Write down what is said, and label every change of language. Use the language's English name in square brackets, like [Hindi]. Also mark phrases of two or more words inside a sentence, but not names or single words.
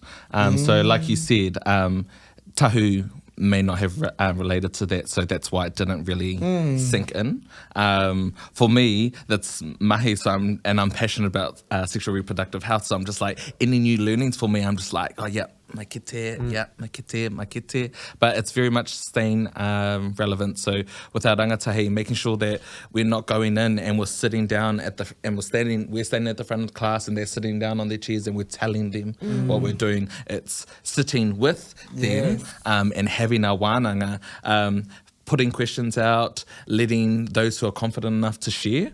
[English] So like you said, Tahu may not have related to that, so that's why it didn't really sink in. For me, that's mahi, so I'm passionate about sexual reproductive health, so I'm just like, any new learnings for me, I'm just like, oh yeah, [Māori] mai kite, mai kite. [English] But it's very much staying relevant. So with our rangatahi, making sure that we're not going in and we're sitting down we're standing at the front of the class, and they're sitting down on their chairs, and we're telling them what we're doing. It's sitting with them and having our wānanga, putting questions out, letting those who are confident enough to share.